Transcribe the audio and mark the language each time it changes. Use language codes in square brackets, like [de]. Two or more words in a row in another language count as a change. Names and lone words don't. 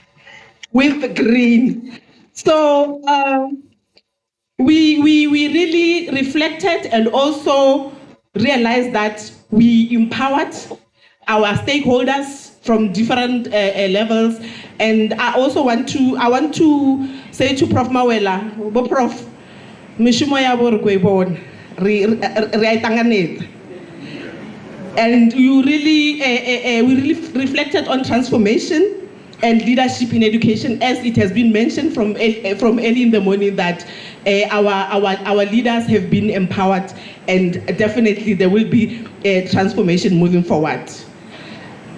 [en] So we really reflected and also realized that we empowered our stakeholders from different levels. And I also want to say to Prof. [ve] Mawela, Prof, mishumo yabo re bona re aitanganetse. [en] And you really we really reflected on transformation and leadership in education, as it has been mentioned from early in the morning that our leaders have been empowered, and definitely there will be a transformation moving forward.